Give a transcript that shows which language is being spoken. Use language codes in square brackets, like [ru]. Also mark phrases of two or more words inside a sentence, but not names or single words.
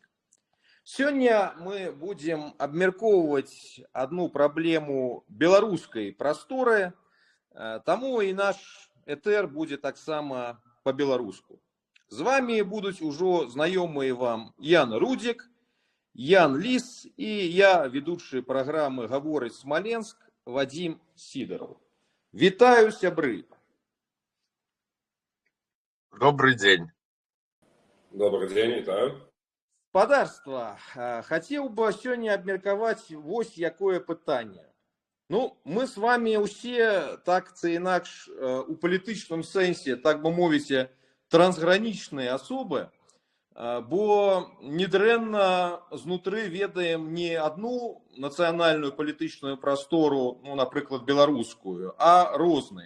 [be] Сёння мы будзем абмяркоўваць адну праблему беларускай прасторы, таму і наш этэр будзе таксама па-беларуску. З вами будуць ужо знаёмыя вам Ян Рудзік, Ян Ліс і я, ведучы праграмы «Гаворыць Смаленск» Вадзім Сідараў. Вітаю, сябры! [ru] Добрый день. Добрый день, [be] вітаю. Спадарства, хацеў бы сёння абмеркаваць вось якое пытанне. Мы з вами ўсе так ці інакш у палітычным сэнсе, так бы мовіць, трансгранічныя асобы, бо недрэнна знутры ведаем не адну нацыянальную палітычную прастору, напрыклад, беларускую, а розныя.